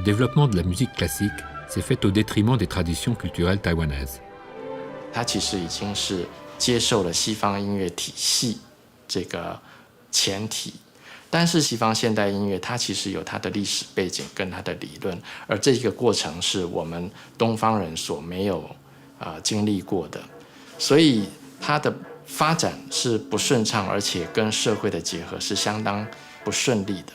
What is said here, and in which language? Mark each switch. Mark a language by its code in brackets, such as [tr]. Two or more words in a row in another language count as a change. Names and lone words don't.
[fr] développement de la musique classique s'est fait au détriment des traditions culturelles taïwanaises. [zh] 它其实已经是接受了西方音乐体系这个前提，但是西方现代音乐它其实有它的历史背景跟它的理论，而这个过程是我们东方人所没有经历过的，所以它的发展是不顺畅，而且跟社会的结合是相当不顺利的。